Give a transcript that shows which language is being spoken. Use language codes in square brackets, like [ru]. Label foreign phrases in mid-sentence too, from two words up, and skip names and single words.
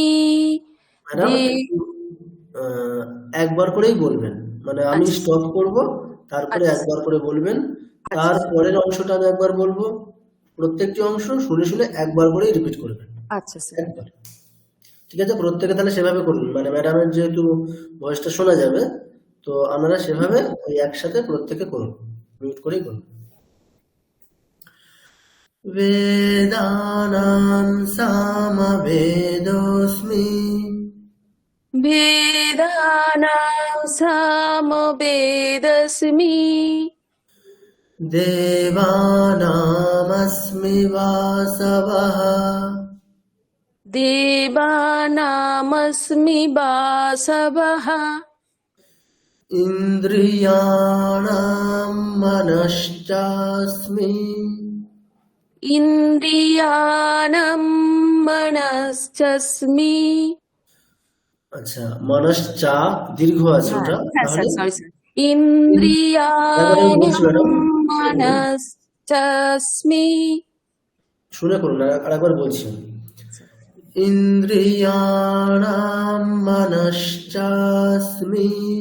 [bn] ম্যাডাম, একবার করেই বলবেন, মানে আমি স্টপ করব, তারপরে একবার করে বলবেন, তারপরের অংশটা আমি একবার বলবো, প্রত্যেকটি অংশ শুনে শুনে একবার করেই রিপিট করবেন। আচ্ছা স্যার। একবার, ঠিক আছে? প্রত্যেকে তাহলে সেভাবে করুন, মানে ম্যাডামের যেহেতু ভয়েসটা শোনা যাবে, তো আপনারা সেভাবে ওই একসাথে প্রত্যেকে করুন, মিউট করেই করুন। [sa] বেদানাম সামবেদোস্মি বেদানাং সামবেদোস্মি দেবানামস্মি বাসবঃ দেবানামস্মি বাসবঃ ইন্দ্রিয়াণাম মনশ্চাস্মি ইন্দ্রিয়াণাম মনশ্চাস্মি। [bn] আচ্ছা, মনশ্চা দীর্ঘ আছে ওটা, হ্যাঁ স্যার, তাহলে [en] sorry sir. [sa] ইন্দ্রিয়াণাম মনশ্চাস্মি। [bn] শুনে করুন, আরেকবার বলছি। [sa] ইন্দ্রিয়াণাম মনশ্চাস্মি